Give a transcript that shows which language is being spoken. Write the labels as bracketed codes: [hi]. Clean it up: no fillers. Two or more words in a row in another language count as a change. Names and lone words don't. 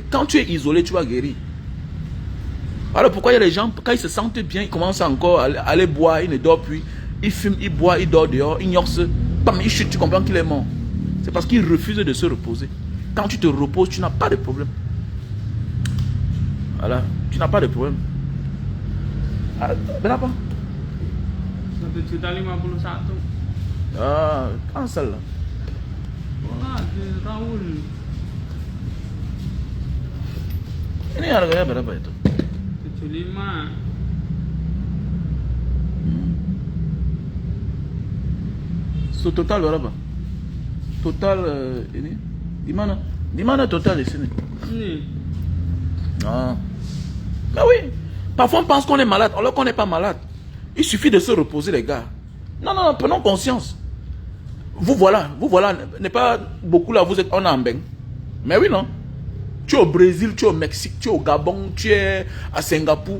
[fr] Quand tu es isolé, tu vas guérir. Alors pourquoi il y a les gens, quand ils se sentent bien, ils commencent encore à aller boire, ils ne dorment plus. Ils fument, ils boivent, ils dorment dehors, ils gnorsent. Bam, ils chutent, tu comprends qu'il est mort. C'est parce qu'ils refusent de se reposer. Quand tu te reposes, tu n'as pas de problème. Voilà, tu n'as pas de problème. [id] Ah, berapa? 1,51 juta. Ah, [en] cancel lah. [id] Wah, Raul. Ini harganya berapa itu? 75. So total berapa? Total ini di mana? Di mana total di sini? Ini. [fr] Ah. Mais oui. Parfois on pense qu'on est malade, alors qu'on n'est pas malade. Il suffit de se reposer, les gars. Non, non, prenons conscience. Vous voilà, n'est pas beaucoup là, vous êtes en Ambeng. Mais oui, non. Tu es au Brésil, tu es au Mexique, tu es au Gabon, tu es à Singapour.